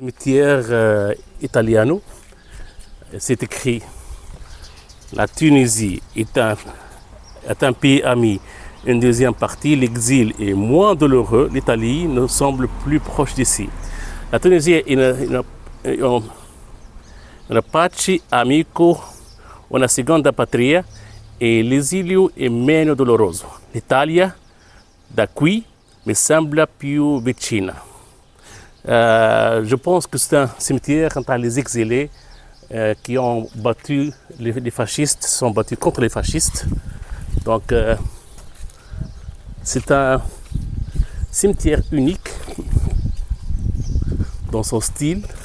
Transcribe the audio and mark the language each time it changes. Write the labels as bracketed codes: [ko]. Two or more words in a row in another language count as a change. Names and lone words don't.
[fr] cimetière italiano. C'est écrit la Tunisie est un pays ami. Une deuxième partie, l'exil est moins douloureux. L'Italie nous semble plus proche d'ici. La Tunisie est une [it] pace amico, una seconda patria e l'esilio è meno doloroso. L'Italia da qui mi sembla più vicina. [fr] Je pense que c'est un cimetière entre les exilés qui ont battu les fascistes, sont battus contre les fascistes. Donc c'est un cimetière unique dans son style.